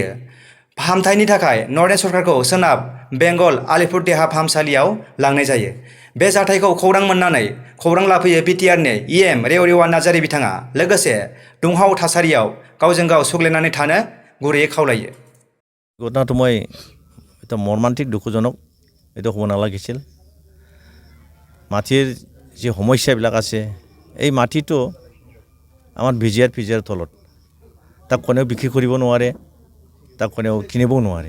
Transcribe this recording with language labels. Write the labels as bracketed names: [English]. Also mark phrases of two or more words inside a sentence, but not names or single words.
[Bodo] फाहामथायनि थाखाय नरेन सरकारखौ सोनाब बेंगल आलिपुर देहा फाहामसालियाव लांनाय जायो। बे जाथायखौ खौरां मोननानै खौरां लाफैयो बिटिआरनि इएम रेवरेवा नार्जारी बिथाङा। लोगोसे दुंहाव थासारियाव गावजों गाव सुग्लायनानै थानो गुरैयै खावलायो। [Assamese] ঘটনাটো মই এটা মৰ্মান্তিক দুখজনক এইটো হ'ব নালাগিছিল। মাটিৰ যি সমস্যাবিলাক আছে এই মাটিটো আমাৰ ভিজিআৰ তলত, তাক কোনেও বিক্ৰী কৰিব নোৱাৰে, তাক কোনেও কিনিবও নোৱাৰে।